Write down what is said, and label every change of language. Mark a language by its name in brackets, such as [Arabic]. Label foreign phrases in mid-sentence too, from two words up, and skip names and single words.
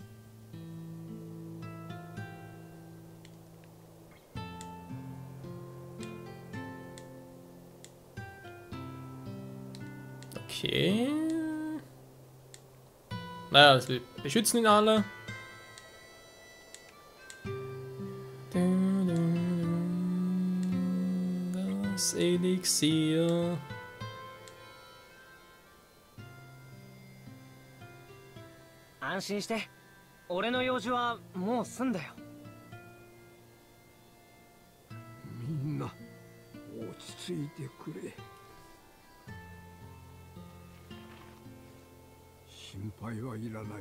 [German] Okay. Naja, also wir beschützen ihn alle. Das Elixier. [Japanese] Ansinして。俺の用事はもう済んだよ。みんな落ち着いてくれ。心配はいらない。